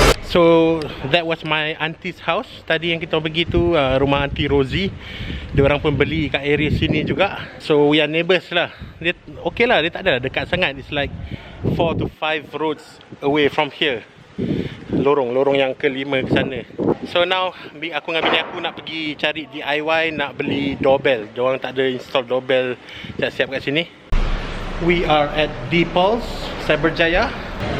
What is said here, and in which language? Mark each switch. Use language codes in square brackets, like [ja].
[en] So that was my auntie's house. [ms] Tadi yang kita pergi tu rumah Auntie Rosie. Dia orang pun beli kat area sini juga. [en] So we are neighbours [ms] lah. Dia okay lah, dia tak ada dekat sangat. [en] It's like 4 to 5 roads away from here. [ms] Lorong yang kelima ke sana. So now aku dengan bini aku nak pergi cari DIY, nak beli doorbell. Dia orang tak ada install doorbell siap-siap kat sini. [en] We are at Deepals, Cyberjaya.